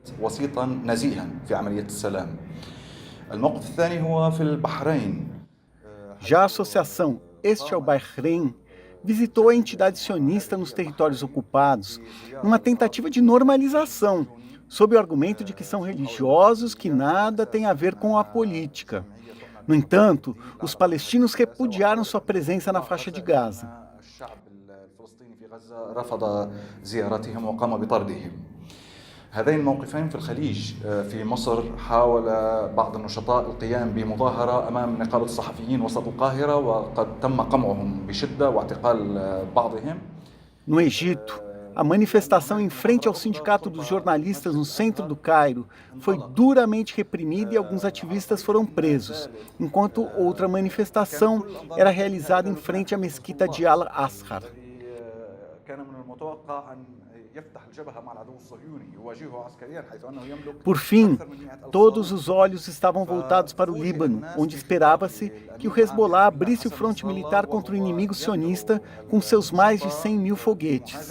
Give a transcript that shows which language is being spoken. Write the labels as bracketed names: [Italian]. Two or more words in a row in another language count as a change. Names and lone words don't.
[Portuguese] Já a associação Este ao Bahrein visitou a entidade sionista nos territórios ocupados numa tentativa de normalização, sob o argumento de que são religiosos que nada tem a ver com a política. No entanto, os palestinos repudiaram sua presença na faixa de Gaza. [Arabic] هذين الموقفين في الخليج في مصر حاول بعض النشطاء القيام بمظاهرة أمام نقابة الصحفيين وسط القاهرة وقد تم قمعهم بشدة واعتقال بعضهم. [Portuguese] No Egito, a manifestação em frente ao Sindicato dos Jornalistas no centro do Cairo foi duramente reprimida e alguns ativistas foram presos, enquanto outra manifestação era realizada em frente à mesquita de Al-Azhar. Por fim, todos os olhos estavam voltados para o Líbano, onde esperava-se que o Hezbollah abrisse o fronte militar contra o inimigo sionista com seus mais de 100 mil foguetes.